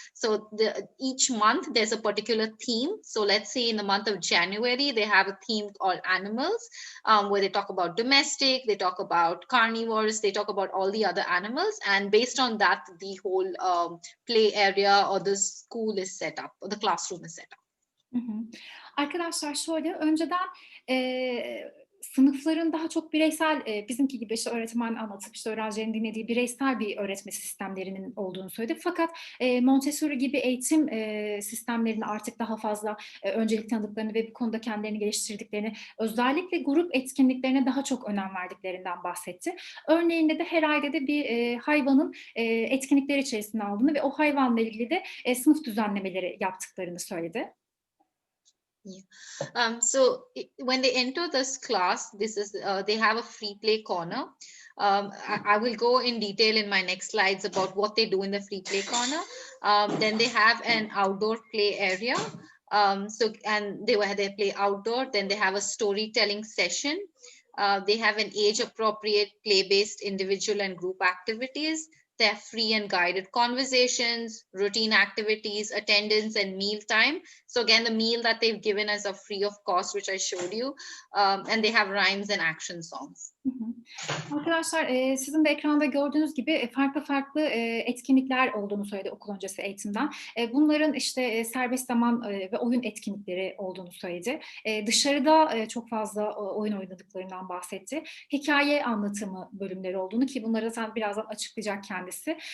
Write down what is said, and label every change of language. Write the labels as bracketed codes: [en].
[en] So each month there's a particular theme. So let's say in the month of January, they have a theme called animals, where they talk about domestic, they talk about carnivores, they talk about all the other animals. And based on that, the whole play area or the school is set up, or the classroom is set up. [tr] Arkadaşlar şöyle, önceden sınıfların daha çok bireysel, bizimki gibi işte öğretmen anlatıp işte öğrencilerin dinlediği bireysel bir öğretme sistemlerinin olduğunu söyledi. Fakat Montessori gibi eğitim sistemlerinin artık daha fazla öncelik tanıdıklarını ve bu konuda kendilerini geliştirdiklerini, özellikle grup etkinliklerine daha çok önem verdiklerinden bahsetti. Örneğinde de her ayda da bir hayvanın etkinlikleri içerisine aldığını ve o hayvanla ilgili de sınıf düzenlemeleri yaptıklarını söyledi. [en] Yeah. So when they enter this class, they have a free play corner. I will go in detail in my next slides about what they do in the free play corner. Then they have an outdoor play area. They play outdoor. Then they have a storytelling session. They have an age-appropriate, play-based individual and group activities. They have free and guided conversations, routine activities, attendance, and meal time. So again, the meal that they've given us are free of cost, which I showed you. And they have rhymes and action songs. [tr] Arkadaşlar sizin de ekranda gördüğünüz gibi farklı etkinlikler olduğunu söyledi okul öncesi eğitimden. Bunların işte serbest zaman ve oyun etkinlikleri olduğunu söyledi. Dışarıda çok fazla oyun oynadıklarından bahsetti. Hikaye anlatımı bölümleri olduğunu, ki bunları zaten birazdan açıklayacak kendisi.